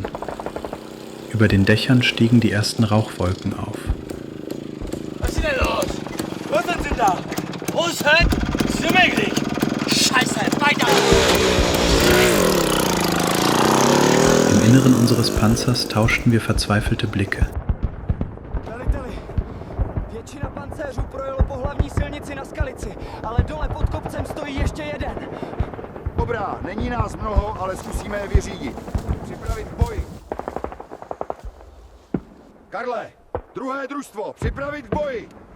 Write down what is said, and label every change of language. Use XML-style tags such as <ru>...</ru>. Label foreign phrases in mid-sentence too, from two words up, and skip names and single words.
<de>Über den Dächern stiegen die ersten Rauchwolken auf. Was ist denn los? Was sind Sie da? Russen? Sind möglich? Scheiße, weiter! Im Inneren unseres Panzers tauschten wir verzweifelte Blicke.</de> <cs>Většina pancéřů projelo po hlavní silnici na Skalici, ale dole pod kopcem stojí ještě jeden. Dobrá, není nás mnoho, ale zkusíme je vyřídit. Připravit boj. Karle, druhé družstvo, připravit k boji.</cs>